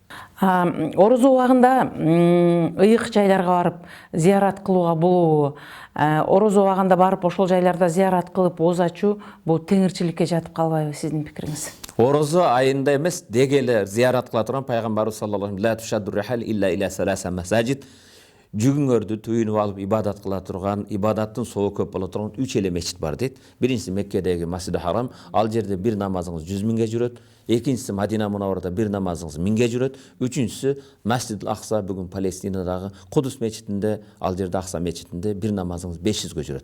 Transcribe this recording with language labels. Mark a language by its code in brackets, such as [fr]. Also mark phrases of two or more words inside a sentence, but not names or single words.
[ky] Орозо убагында ыйык жайларга барып зыярат кылууга болобу? Орозо убагында барып ошол жайларда зыярат кылып ооз ачуу бул теңирчиликке жатып калбайбы сиздин пикириңиз? Орозо айында эмес, деги эле зыярат кыла турган пайгамбарыбыз [ar] صلى الله عليه وسلم: "لا تشد الرحال إلا إلى ثلاثة مساجد", [ky] жүгүңөрдү түйүнүп алып ибадат кыла турган, ибадаттын собу көп боло турган 3 эле мечит бар дейт. Биринчиси Меккедеги Масжиди Харам, ал жерде бир намазыңыз 100 миңге жүрөт. Экинчиси Мадина мунавварада бир намазыңыз 1000ге жүрөт. Үчүнчүсү Масжидил Акса, бүгүн Палестинадагы Кудус мечитинде, ал жерде Акса мечитинде бир намазыңыз 500ге жүрөт.